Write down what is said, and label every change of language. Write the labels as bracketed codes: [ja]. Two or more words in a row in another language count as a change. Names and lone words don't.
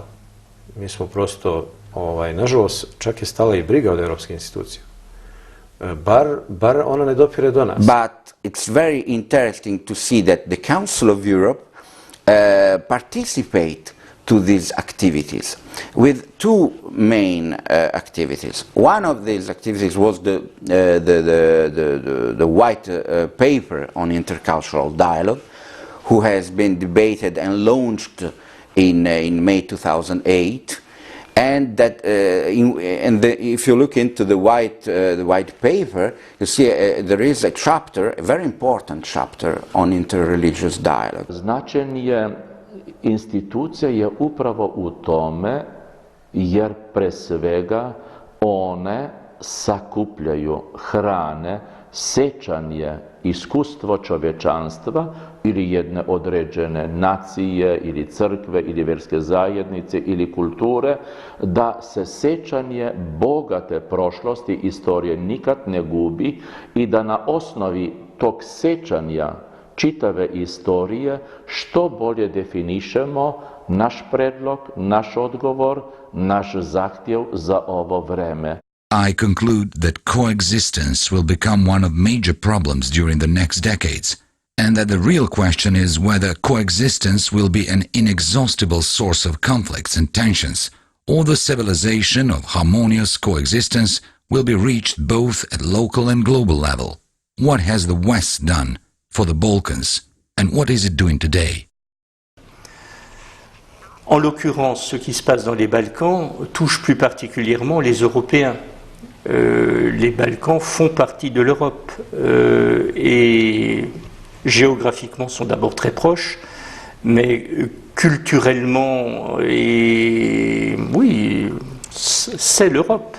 [sr] Mi smo prosto, nažalost, čak je stala i briga od evropske institucije. Bar ona ne dopire do nas. [en] But it's very interesting to see that the Council of Europe participate to these activities with two main activities. One of these activities was the white paper on intercultural dialogue, who has been debated and launched in May 2008. And that, if you look into the white paper, you see there is a chapter, a very important chapter on interreligious dialogue. [sr] Značenje institucija je upravo u tome, jer pre svega one sakupljaju, hrane, sećanje, iskustvo čovečanstva ili jedne određene nacije ili crkve ili vjerske zajednice ili kulture, da se sećanje bogate prošlosti, istorije nikad ne gubi i da na osnovi tog sećanja čitave istorije što bolje definišemo naš predlog, naš odgovor, naš zahtjev za ovo vreme. [en] I conclude that coexistence will become one of major problems during the next decades, and that the real question is whether coexistence will be an inexhaustible source of conflicts and tensions, or the civilization of harmonious coexistence will be reached both at local and global level. What has the West done for the Balkans, and what is it doing today? [fr] En l'occurrence, ce qui se passe dans les Balkans touche plus particulièrement les Européens. Les Balkans font partie de l'Europe et géographiquement sont d'abord très proches, mais culturellement, oui, c'est l'Europe.